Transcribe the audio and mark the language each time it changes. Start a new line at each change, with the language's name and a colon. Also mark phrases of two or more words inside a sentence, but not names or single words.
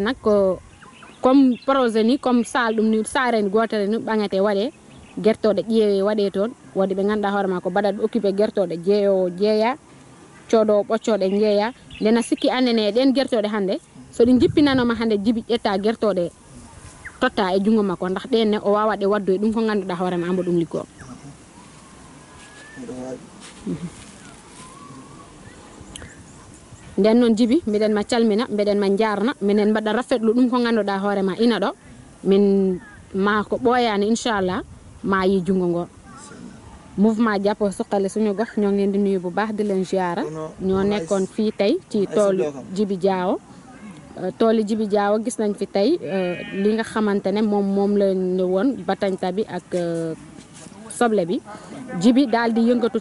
Fula: nak ko
French: comme projet
Fula: ni comme sal ɗum ni sareni gotere ni ɓaŋete waɗe guertoɗe ƴeewe waɗe toon wodi ɓe ganduɗa hoorema ko mbaɗat occupé guertoɗe jeeyowo jeeya coɗowo ɓoccoɗe jeeya ndena sikki annene ɗen guertoɗe hande so ɗi jippinanoma hande Djibi ƴetta guertoɗe totta e jungo makko ndax ɗenne o wawa ɗe waddu e ɗum ko ganduɗa hoorema ambo ɗum liggo nden noon Djibi mbiɗen ma calmina mbiɗen ma jarna minen mbaɗa rafetlu ɗum ko ganduɗa hoorema ina ɗo min ma ko ɓooyani inchallah ma yi jungo ngo
Wolof: mouvement jàppoo suqali suñu gox ñoo ngi leen di nuyu bu baax di leen ziara ñoo nekkoon fii tey ci toolu Djibi Diawo toolu Djibi Diawo gis nañ fi tey li nga xamante ne moom lañ woon batanta bi ak soble bi Djibi daal di yëngatu